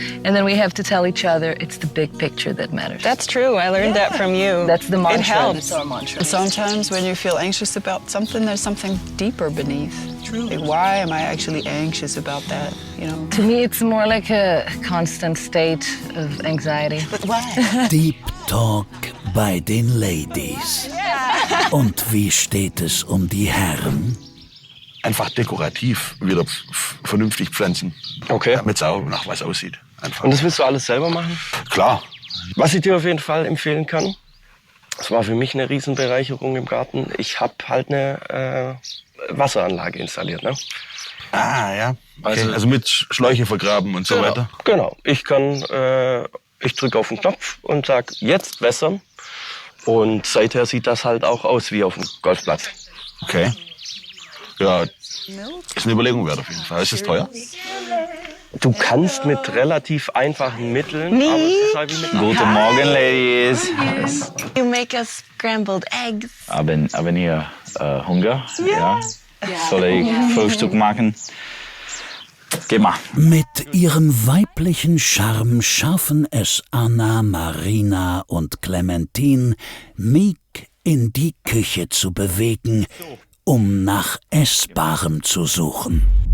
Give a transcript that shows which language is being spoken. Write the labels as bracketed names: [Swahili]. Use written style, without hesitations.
[English] And then we have to tell each other it's the big picture that matters. That's true. I learned that from you. That's the mantra. It helps. That's our mantra. Sometimes when you feel anxious about something, there's something deeper beneath. True. Like, why am I actually anxious about that? You know. To me, it's more like a constant state of anxiety. But why? [German] Deep Talk bei den Ladies. Und wie steht es um die Herren? Einfach dekorativ wieder vernünftig pflanzen. Okay. Damit es auch nach was aussieht. Einfach. Und das willst du alles selber machen? Klar. Was ich dir auf jeden Fall empfehlen kann, das war für mich eine Riesenbereicherung im Garten. Ich habe halt eine Wasseranlage installiert. Ne? Ah, ja. Okay. Also mit Schläuche vergraben und so weiter. Genau. Ich drücke auf den Knopf und sag jetzt wässern. Und seither sieht das halt auch aus wie auf dem Golfplatz. Okay. Ja, ist eine Überlegung wert auf jeden Fall. Ist es teuer? Du kannst mit relativ einfachen Mitteln, aber es ist halt wie mit Guten Morgen, Ladies. [English] You make us scrambled eggs. [German] Haben ihr Hunger? Ja. Soll ich Frühstück machen? Geh mal. Mit ihrem weiblichen Charme schaffen es Anna, Marina und Clementine, Miek in die Küche zu bewegen, um nach Essbarem zu suchen.